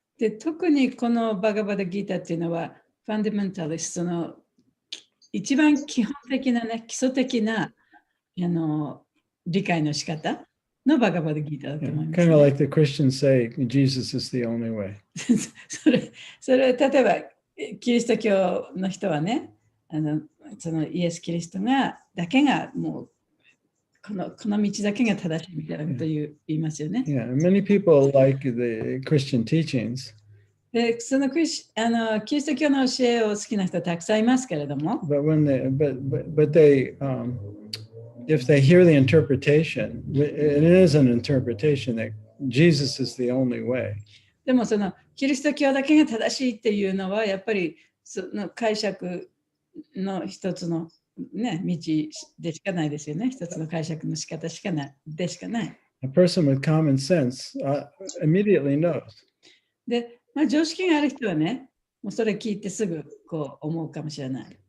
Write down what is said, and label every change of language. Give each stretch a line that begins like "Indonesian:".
Japanese: で、特にこのバガバッドギーターっていうのは、ファンダメンタリストの一番基本的なね、基礎的な理解の仕方のバガバッドギーターだと思います、ね。
English: Kind of like the Christians say, Jesus is the only way.
Japanese: それ、例えば、キリスト教の人はね、そのイエス・キリストだけがもう、この道だけが正しいみたいなことを言いますよね。
English: Yeah, many people like the Christian teachings.
Japanese: で、そのキリスト教の教えを好きな人はたくさんいますけれども。
English: But they if they hear the interpretation, it is an interpretation that Jesus is the only way.
Japanese: でもそのキリスト教だけが正しいっていうのはやっぱりその解釈の一つのね、道でしかないですよね。一つの解釈の仕方しかない。
English: A person with common sense immediately knows.
Japanese: で、常識がある人はね、もうそれ聞いてすぐこう思うかもしれない。